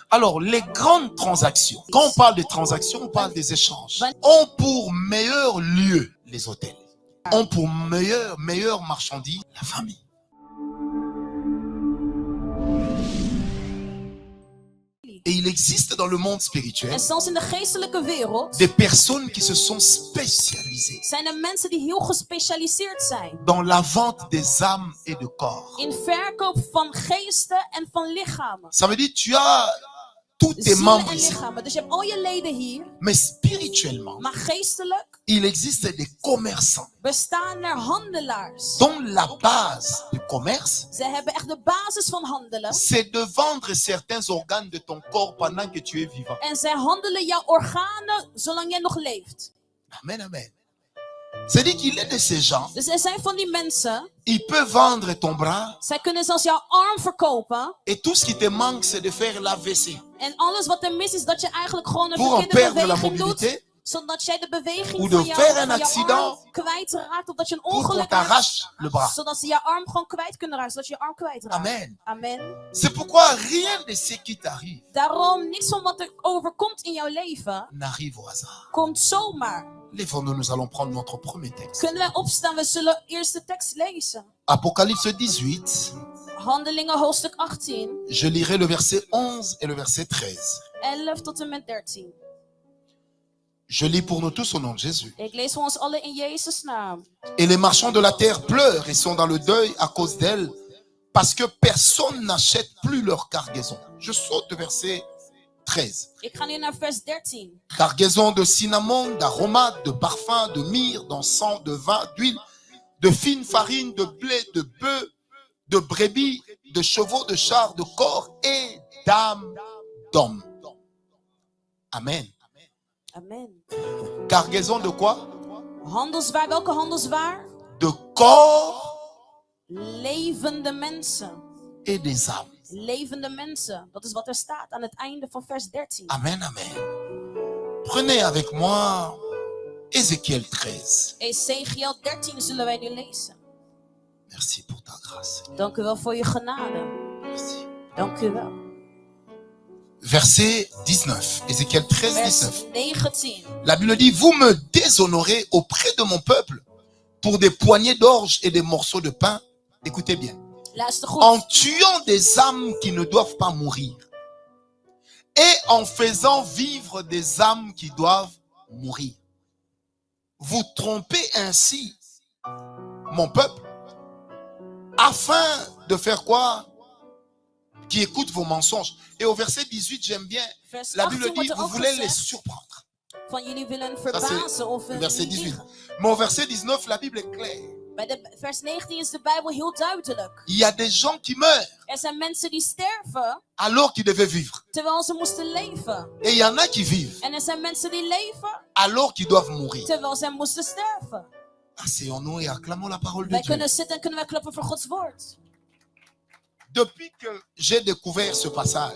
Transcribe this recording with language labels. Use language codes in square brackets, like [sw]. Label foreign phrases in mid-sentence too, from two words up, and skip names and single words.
[fr] Alors, les grandes transactions, quand on parle de transactions, on parle des échanges, ont pour meilleur lieu les hôtels, ont pour meilleure marchandise la famille. Et il existe dans le monde spirituel [nl] En zelfs in de geestelijke wereld [fr] des personnes qui se sont spécialisées [nl] zijn er mensen die heel gespecialiseerd zijn [fr] dans la vente des âmes et de corps. [nl] in verkoop van geesten en van lichamen. [fr] Ça veut dire tu as tous tes [nl] Zielen [fr] membres [nl] en [fr] ici. [nl] lichamen. Dus je hebt al je leden hier, [fr] Mais spirituellement, [nl] maar geestelijk [fr] il existe des commerçants [nl] bestaan er handelaars. [fr] dont la base du commerce, [nl] Ze hebben echt de basis van handelen. [fr] c'est de vendre certains organes de ton corps pendant que tu es vivant. [nl] En zij handelen jouw organen zolang jij nog leeft. [fr] Amen, amen. C'est-à-dire qu'il est de ces gens, [nl] Dus er zijn van die mensen, [fr] il peut vendre ton bras [nl] zij kunnen zelfs jouw arm verkopen. [fr] et tout ce qui te manque, c'est de faire l'AVC. [nl] En alles wat er mis is, dat je eigenlijk gewoon een [fr] Pour en [nl] verkeerde [fr] perdre la [nl] beweging doet. [fr] mobilité [nl] Zodat jij de beweging [fr] ou [nl] van [fr] de [nl] jouw, [fr] faire un [nl] van jouw [fr] accident [nl] arm kwijtraakt. Of dat je een [fr] pour qu'on [nl] ongeluk hebt. [fr] t'arrache le bras. [nl] Zodat ze jouw arm gewoon kwijt kunnen raken. Zodat je je arm kwijtraakt. [fr] Amen. [nl] Amen. [fr] C'est pourquoi rien de ce qui t'arrive [nl] Daarom, niets van wat er overkomt in jouw leven, [fr] n'arrive au hasard. [nl] komt zomaar. [fr] Lèvons-nous, nous allons prendre notre premier texte. [nl] Kunnen wij opstaan? We zullen eerst de tekst lezen. [fr] Apocalypse 18, [nl] Handelingen hoofdstuk 18, [fr] je lirai le verset 11 et le verset 13. [nl] 11 tot en met 13. [fr] Je lis pour nous tous au nom de Jésus. [nl] Ik lees voor ons allen in Jezus' naam. [fr] Et les marchands de la terre pleurent et sont dans le deuil à cause d'elle, parce que personne n'achète plus leur cargaison. Je saute au verset 13. [nl] Ik ga nu naar vers 13. [fr] Cargaison de cinnamon, d'aromates, de parfums, de myrrhe, d'encens, de vin, d'huile, de fine farine, de blé, de bœuf, de brebis, de chevaux, de chars, de corps et d'âmes d'hommes. Amen. [nl] Amen. [fr] Cargaison de quoi? [nl] Handelswaar, welke handelswaar? [fr] De corps [nl] Levende mensen. [fr] et des âmes. [nl] Levende mensen. Dat is wat er staat aan het einde van vers 13. Amen, amen. [fr] Prenez avec moi Ézéchiel 13. [nl] Ezekiel 13 zullen wij nu lezen. [fr] Merci pour ta grâce. [nl] Dank u wel voor je genade. [fr] Merci. [nl] Dank u wel. [fr] Verset 19. Ézéchiel 13, [nl] Vers 19. 19. [fr] La Bible dit, vous me déshonorez auprès de mon peuple pour des poignées d'orge et des morceaux de pain. Écoutez bien. [nl] Luister goed. [fr] En tuant des âmes qui ne doivent pas mourir et en faisant vivre des âmes qui doivent mourir. Vous trompez ainsi mon peuple afin de faire quoi? Qui écoute vos mensonges. Et au verset 18, j'aime bien, [nl] Vers [fr] la [nl] 18 [fr] Bible dit, [nl] wordt er [fr] vous [nl] ook [fr] voulez les [nl] gezegd [fr] surprendre. [nl] van jullie willen [fr] Ça, [nl] verbazen [fr] c'est [nl] of [fr] le verset 18. [nl] liegen. [fr] Mais au verset 19, la Bible est claire. [nl] Bij de vers 19 is de Bijbel heel duidelijk. [fr] Il y a des gens qui meurent [nl] Er zijn mensen die sterven [fr] alors qu'ils devaient vivre. [nl] terwijl ze moesten leven. [fr] Et il y en a qui vivent [nl] En er zijn mensen die leven [fr] alors qu'ils doivent mourir. [nl] terwijl zij moesten sterven. [fr] Asseyons-nous et acclamons la parole de [nl] Wij [fr] Dieu. [nl] kunnen zitten en kunnen wij klappen voor Gods woord. [fr] Depuis que j'ai découvert ce passage,